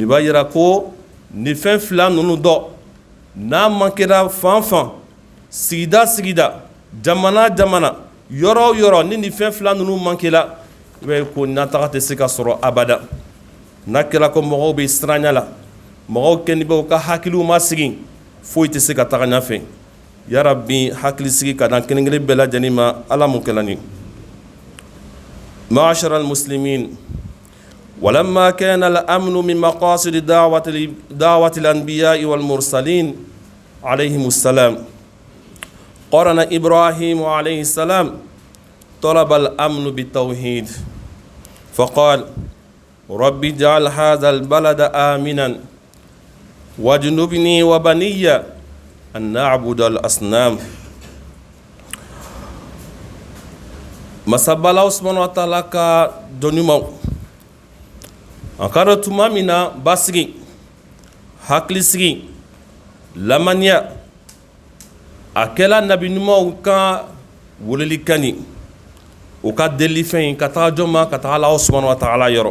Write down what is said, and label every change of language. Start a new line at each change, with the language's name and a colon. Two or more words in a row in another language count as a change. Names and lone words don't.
Bambara: b'a yira ko ni fɛn fila ninnu dɔ n'a mankera fan fan sigida sigida jamana jamana yɔrɔ o yɔrɔ ni nin fɛn fila ninnu mankela i b'a ye ko nataga tɛ se ka sɔrɔ abada n'a kɛra ko mɔgɔw bɛ siranɲɛ la mɔgɔw kɛni bɛ u ka hakiliw ma sigi foyi tɛ se ka taga ɲɛfɛ yarabi hakilisigi ka d'an kelen kelen bɛɛ lajɛlen ma ala mun kɛla ni
Arabic: معاشر المسلمين ولما كان الأمن من مقاصد دعوة الأنبياء والمرسلين عليهم السلام قرن إبراهيم عليه السلام طلب الأمن بالتوحيد فقال رب اجعل هذا البلد آمنا واجنبني وبني أن نعبد الأصنام.
Bambara: Masabala
Arabic: سبحانه وتعالى
Bambara: ka dɔnnimaw an ka dɔn tuma min na basigi hakilisigi lamaniya a kɛla nabi ɲumanw ka welelikan u ka delifɛn ka taga jɔn ma ka taga
Arabic: الله سبحانه وتعالى
Bambara: yɔrɔ.